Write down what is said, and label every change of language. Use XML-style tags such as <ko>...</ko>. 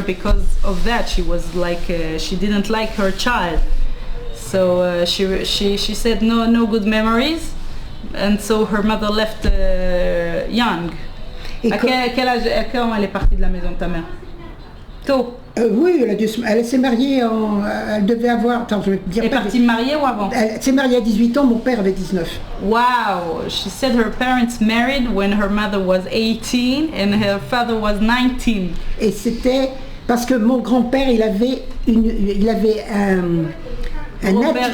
<en>Because of that, she was like she didn't like her child. So she said no good memories, and so her mother left young.</en> <fr>À quel âge, quand elle est partie de la maison de ta mère? Tôt. Oui, elle s'est mariée elle devait avoir. Attends, je vais te dire. Elle est partie mariée ou avant? Elle s'est mariée à 18 ans, mon père avait 19.</fr> <en>Wow! She said her parents married when her mother was 18 and her father was 19.</en> <fr>Et c'était parce que mon grand-père, il avait un</fr>